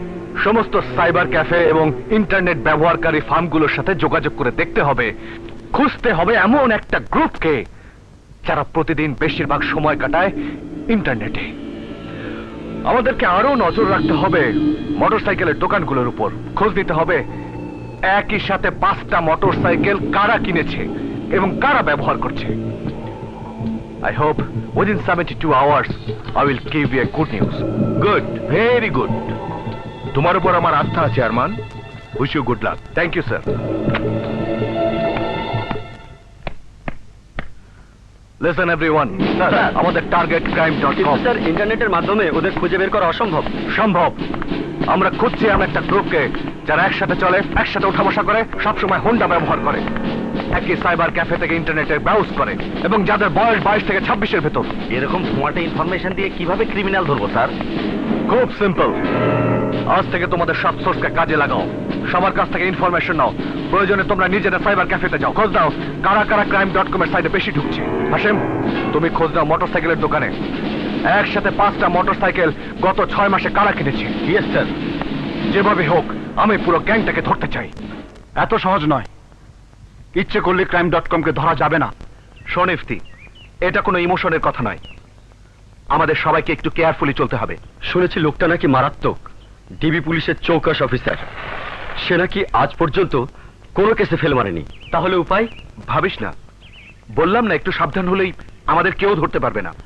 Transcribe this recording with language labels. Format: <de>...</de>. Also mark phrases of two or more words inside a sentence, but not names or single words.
<bn>সমস্ত</bn> <en>cyber cafe</en> <bn>এবং ইন্টারনেট ব্যবহারকারী ফার্মগুলোর সাথে যোগাযোগ করে দেখতে হবে, খুঁজতে হবে এমন একটা গ্রুপকে যারা প্রতিদিন বেশিরভাগ সময় কাটায় ইন্টারনেটে। আমাদেরকে আরো নজর রাখতে হবে মোটরসাইকেলের দোকানগুলোর উপর, খোঁজ নিতে হবে একই সাথে 5টা মোটরসাইকেল কারা কিনেছে এবং কারা ব্যবহার করছে।</bn> <en>I hope within 72 hours I will give you a good news. good, very good.</en> <bn>তোমার উপর আমার আস্থা আছে আরমান।</bn> <en>wish you good luck. Thank you, sir. Listen everyone,</en> <bn>স্যার, আমাদের টার্গেট crime.com। স্যার, ইন্টারনেটের মাধ্যমে ওদের খুঁজে বের করা অসম্ভব। সম্ভব। আমরা খুঁজছি এমন একটা গ্রুপকে যারা একসাথে চলে, একসাথে ওঠা বসা করে, সবসময় হোন্ডা ব্যবহার করে, একই</bn> <en>cyber cafe</en> <bn>থেকে ইন্টারনেটে ব্রাউজ করে এবং যাদের বয়স 22 থেকে 26-এর ভেতর। এরকম ফোয়াটে ইনফরমেশন দিয়ে কিভাবে ক্রিমিনাল ধরবো স্যার? খুব সিম্পল। আজ থেকে তোমাদের সব সোর্সকে কাজে লাগাও, সবার কাছ থেকে ইনফরমেশন নাও, প্রয়োজনে তোমরা নিজেরা</bn> <en>cyber cafeতে</en> <bn>যাও, খোঁজ দাও কারা কারা crime.com এর সাইডে বেশি ঢুকছে। হাসেম, তুমি খোঁজ নাও মোটরসাইকেলের দোকানে একসাথে 5টা মোটরসাইকেল গত 6 মাসে কারা কিনেছে।</bn> <en>yes sir.</en> <bn>যেভাবে হোক আমি পুরো গ্যাংটাকে ধরতে চাই। এত সহজ নয়, ইচ্ছে করলে crime.com কে ধরা যাবে না। শোন ইফতি, এটা কোনো ইমোশনের কথা নয়, আমাদের সবাইকে একটু কেয়ারফুলি চলতে হবে। শুনেছি লোকটা নাকি মারাত্মক, ডিবি পুলিশের চৌকাশ অফিসার। সে নাকি আজ পর্যন্ত কোনো কেসে ফেল মারেনি। তাহলে উপায়? ভাবিস না, বললাম না একটু সাবধান হলেই আমাদের কেউ ধরতে পারবে না।</bn>